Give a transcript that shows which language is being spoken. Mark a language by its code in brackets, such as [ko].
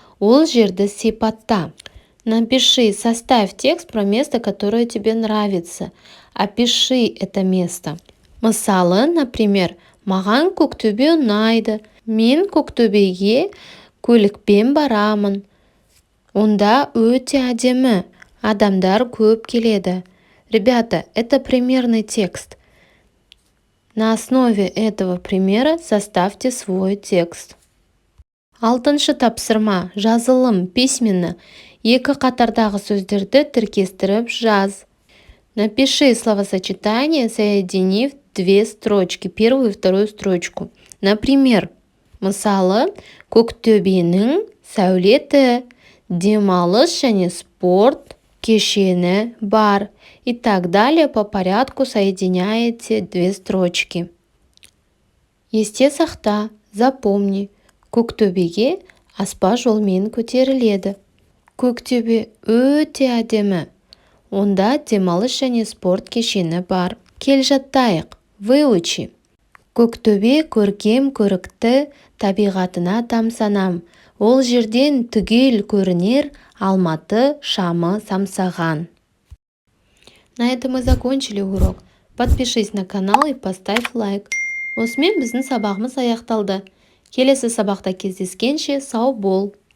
[kk] Ол жерді сипатта. [ru] Напиши, составь текст про место, которое тебе нравится. Опиши это место. [kk] Мысалы, [ru] например, [kk] маған Көктөбе ұнайды. Мен Көктөбеге көлікпен барамын. Онда өте әдемі. Адамдар көп келеді. [ru] Ребята, это примерный текст. На основе этого примера составьте свой текст. [kk] 6-шы тапсырма. Жазылым, [ru] письменно. [kk] Екі қатардағы сөздерді тіркестіріп жаз. [ru] Напиши словосочетание, соединив 2 строчки, первую и вторую строчку. Например, [kk] мысалы, Көктөбенің сәулеті, демалыс және спорт кешені бар. [ru] И так далее по порядку соединяете 2 строчки. [kk] Есте сақта, [ru] запомни, [kk] Көктөбеге аспа жолмен көтеріледі. Көктөбе өте әдемі. Онда демалыс және спорт кешені бар. Кел жаттайық. [ru] Выучи. [kk] Көктөбе көркем көрікті табиғатына тамсанам. Ол жерден түгел көрінер Алматы шамы самсаған. [ru] На этом мы закончили урок. Подпишись на канал и поставь лайк. [kk] Осымен біздің сабағымыз аяқталды. Келесі сабақта кездескенше сау бол.